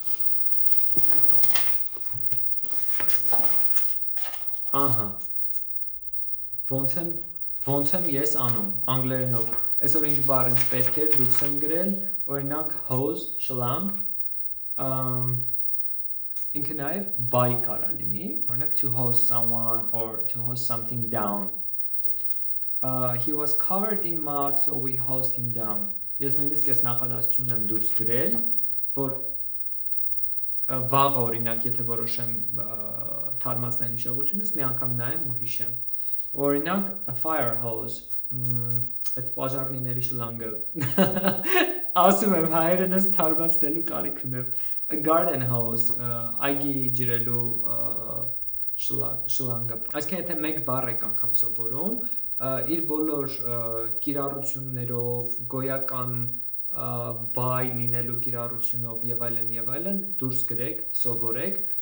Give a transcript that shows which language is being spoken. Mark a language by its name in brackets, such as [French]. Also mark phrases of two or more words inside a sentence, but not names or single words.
[Armenian] Ահա։ Ոնց եմ ես անում անգլերենով։ Այսօր ինչ բառ ինձ պետք էր դուրս եմ գրել, օրինակ hose, շլանգ, ինքը նաև buy կարա լինի, օրինակ [English] to hose someone or to hose something down. He was covered in mud, so we hosed him down. [Armenian] Ես նույնիսկ այս նախադասությունն եմ դուրս գրել, որ վաղ օրինակ, եթե որոշեմ թարմացնել հիշողությունս, մի անգամ նայեմ ու հիշեմ։ Օրինակ, [English] a fire hose, [Armenian] այդ պաժարնիների շլանգը, ասում եմ հայերենս թարմացնելու կարիք ունեմ, [English] a garden hose, [Armenian] այգի ջրելու շլանգը։ Այսինքն, եթե մեկ բառ եք անգամ սովորում, իր բոլոր կիրառություններով, գոյական բայ լինելու կիրառությունով եւ այլն դուրս գրեք, սովորեք,